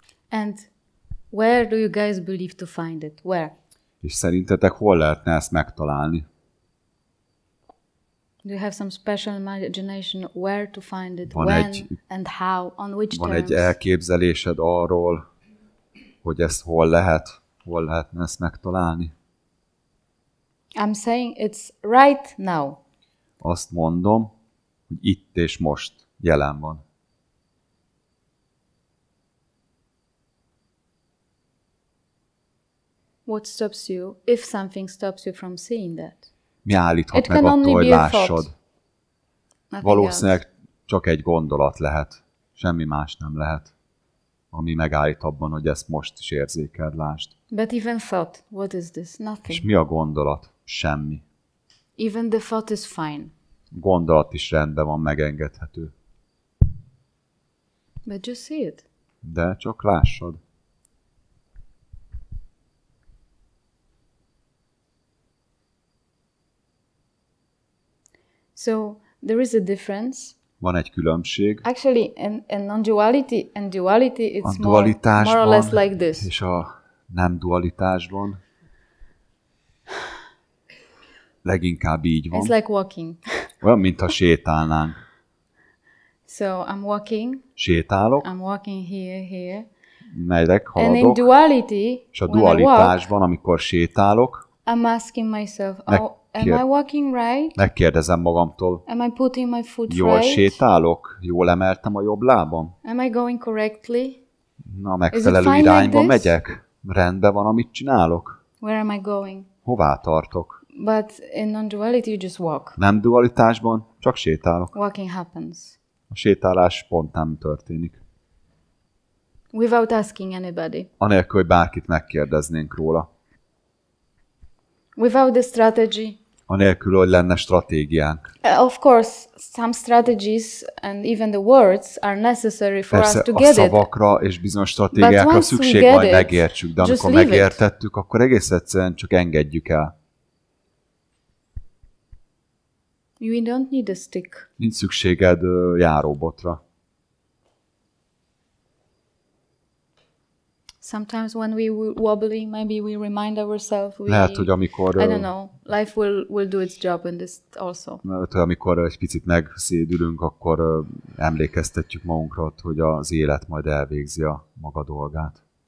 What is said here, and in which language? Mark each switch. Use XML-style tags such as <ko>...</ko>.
<en>And where do you guys believe to find it? Where?</en> <hu>És szerintetek hol lehetne ezt megtalálni?</hu> <en>Do you have some special imagination where to find it, when and how, on which</en> <hu>terms? Van egy elképzelésed arról, hogy ezt hol lehetne ezt megtalálni?</hu> <en>I'm saying it's right now.</en> <hu>Azt mondom, hogy itt és most jelen van.</hu> <en>What stops you, if something stops you from seeing that?</en> <hu>Mi állíthat meg attól, hogy lássad? Valószínűleg csak egy gondolat lehet. Semmi más nem lehet, ami megállít abban, hogy ezt most is érzékeld, lásd.</hu> <en>But even thought, what is this? Nothing.</en> <hu>És mi a gondolat? Semmi.</hu> <en>Even the thought is fine.</en> <hu>Gondolat is rendben van, megengedhető.</hu> <en>But just see it.</en> <hu>De csak lássad.</hu> <en>So there is a difference.</en> <hu>Van egy különbség.</hu> <en>Actually, in non-duality and duality, it's more or less like this.</en> <hu>És a nem dualitásban leginkább így van.</hu> <en>It's like walking.</en> <hu>Olyan, mintha sétálnánk.</hu> <en>So I'm walking.</en> <hu>Sétálok.</hu> <en>I'm walking here.</en> <hu>Megyek, haladok.</hu> <en>And in duality,</en> <hu>és a dualitásban, amikor sétálok,</hu> <en>I'm asking myself, am I walking right?</en> <hu>Megkérdezem magamtól.</hu> <en>Am I putting my foot</en> <hu>jól</hu> <en>right?</en> <hu>Sétálok? Jól emeltem a jobb lábam?</hu> <en>Am I going correctly?</en> <hu>Na, megfelelő irányba megyek? Rendben van, amit csinálok?</hu> <en>Where am I going?</en> <hu>Hová tartok?</hu> <en>But in non-duality you just walk.</en> <hu>Nem dualitásban, csak sétálok.</hu> <en>Walking happens.</en> <hu>A sétálás spontán történik.</hu> <en>Without asking anybody.</en> <hu>Anélkül, hogy bárkit megkérdeznénk róla.</hu> <en>Without the strategy.</en> <hu>Anélkül, hogy lenne stratégiánk.</hu> <en>Of course, some strategies and even the words are necessary for</en> <hu>Persze,</hu> <en>us to get it.</en> <hu>a szavakra és bizonyos stratégiákra szükség van, hogy megértsük, de amikor megértettük, akkor egész egyszerűen csak engedjük el.</hu> <en>You don't need a stick.</en> <hu>Nincs szükséged járóbotra.</hu> <en>Sometimes when we wobbling, maybe we remind ourselves.</en> <hu>Lehet, hogy amikor...</hu> <en>I don't know. Life will do its job in this also.</en> <hu>Lehet, hogy amikor egy picit megszédülünk, akkor emlékeztetjük magunkra, hogy az élet majd elvégzi a maga dolgát.</hu>